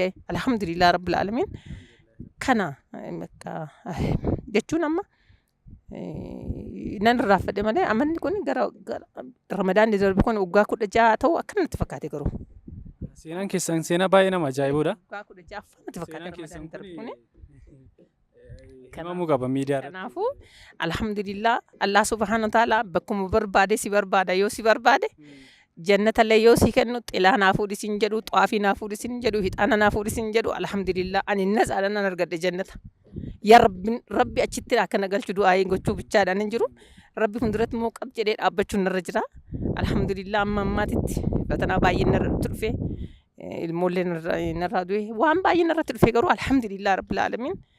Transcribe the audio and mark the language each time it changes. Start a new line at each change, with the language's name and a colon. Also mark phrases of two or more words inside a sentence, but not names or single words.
Arabic: الحمد لله رب العالمين.
Oromo: Kana jechuun amma nan irraanfadhe malee amanni kun gara Ramadaan darbe kun waggaa 16 ta'u akkanatti fakkaate garuu. Seenaan keessan seenaa baay'ee nama ajaa'ibuudha. Waggaa 16 akkanatti fakkaate Ramadaan darbe kun. Kanaafuu qaba miidiyaa irratti. Kanaafuu alhamdulillah
Arabic: الله سبحانه وتعالى
Oromo: bakkuma barbaade si barbaada yoo si barbaade jannatallee yoo si kennu xilaa naa fuudhisin jedhu xaafii naa fuudhisin jedhu hixaana naa fuudhisin jedhu alhamdulillah ani nasaadhaan nan argadhe jannata. Yaa rabbi achitti akka na galchu du'aayin gochuu bichaadhaan hin jiru. Rabbi hunduratti immoo qab jedhee dhaabbachuun narra jira. Alhamdulillah amma ammaatitti fatanaa baay'een narratti dhufe ilmoollee narraa du'e waan baay'een narratti dhufe garuu
Arabic: الحمد لله رب العالمين.